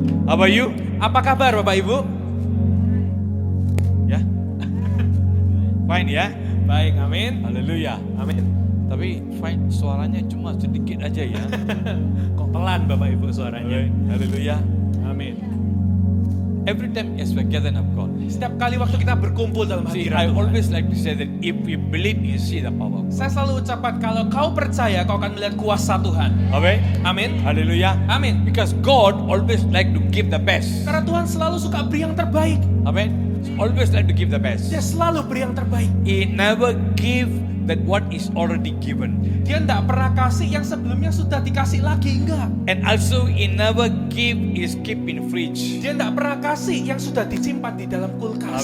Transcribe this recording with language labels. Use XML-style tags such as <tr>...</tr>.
<en>How about you?</en> <id>Apa kabar Bapak Ibu? Ya, fine ya. Baik, amin. Haleluya. Amin. Tapi fine, suaranya cuma sedikit aja ya. Kok pelan Bapak Ibu suaranya? Haleluya. Amin.</id> <en>Every time as we gather of God.</en> <id>Setiap kali waktu kita berkumpul dalam</id> <en>See,</en> <id>hadirat</id> <en>I</en> <id>Tuhan,</id> <en>always like to say that if you believe, you see the power.</en> <id>saya selalu ucapkan kalau kau percaya kau akan melihat kuasa Tuhan.</id> <en>Amen.</en> <id>Amin. Haleluya. Amin.</id> <en>Because God always like to give the best.</en> <id>Karena Tuhan selalu suka beri yang terbaik.</id> <en>Amen. Always like to give the best.</en> <id>Dia selalu beri yang terbaik.</id> <en>He never give that what is already given.</en> <id>Dia tidak pernah kasih yang sebelumnya sudah dikasih lagi, enggak.</id> <en>And also he never give is keep in fridge.</en> <id>Dia tidak pernah kasih yang sudah disimpan di dalam kulkas.</id>